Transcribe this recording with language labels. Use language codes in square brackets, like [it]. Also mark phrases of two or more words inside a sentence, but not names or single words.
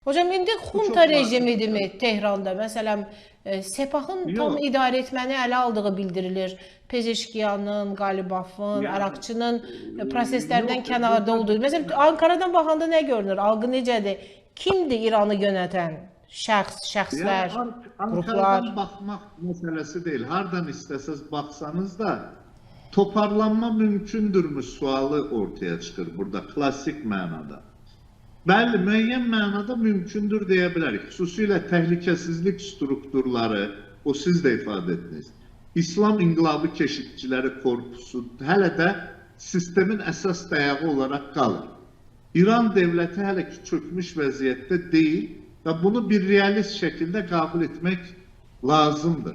[az] Hocam indi Bu xunta [tr] çok [az] rejimidir vacip. [tr] mi Tehran'da? [az] Məsələn, Sepahın tam [tr] Yok. [az] idarə etməni ələ aldığı bildirilir. Pezeşkiyanın, Qalibafın, [tr] Yani [az] Araqçının proseslərdən [tr] yok. [az] kənarda olduğu. Məsələn, Ankara'dan baxanda nə görünür? Algı necədir? Kimdir [tr] İranı yöneten? [az] Şəxs, [tr] Yani [az] şəxslər, qruplar? [tr] Ankara'dan bakmak meselesi değil. Hardan isteseniz baksanız da toparlanma mümkündür mü sualı ortaya çıkır burada klasik manada. [az] Bəli, müəyyən mənada mümkündür deyə bilərik. Xüsusilə təhlükəsizlik strukturları, o siz də ifadə etdiniz. İslam İnqilabı Keşikçiləri Korpusu hələ də sistemin əsas dayağı olaraq qalır. İran devləti hələ ki çökmüş vəziyyətdə deyil və bunu bir realist şəkildə qəbul etmək lazımdır.